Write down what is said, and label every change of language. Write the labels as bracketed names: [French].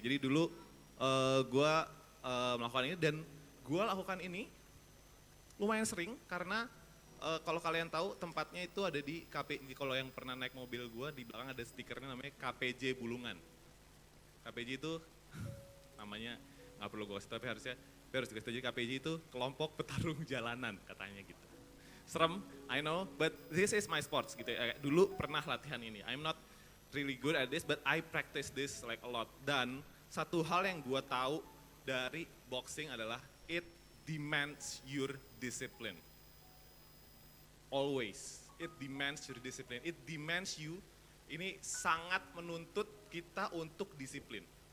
[Indonesian] Jadi dulu gue melakukan ini dan gue lakukan ini lumayan sering karena kalau kalian tahu tempatnya itu ada di kalau yang pernah naik mobil gue di belakang ada stikernya namanya KPJ Bulungan. KPJ itu namanya nggak perlu gue kasih tapi harus dikasih tahu. KPJ itu kelompok petarung jalanan katanya gitu. Serem, [English] I know, but this is my sports [Indonesian] gitu. Dulu pernah latihan ini. [English] I'm not really good at this, but I practice this like a lot. [Indonesian] Dan satu hal yang gue tahu dari boxing adalah [English] it demands your discipline. always. It demands your discipline. It demands you. [Indonesian] Ini sangat menuntut kita untuk disiplin.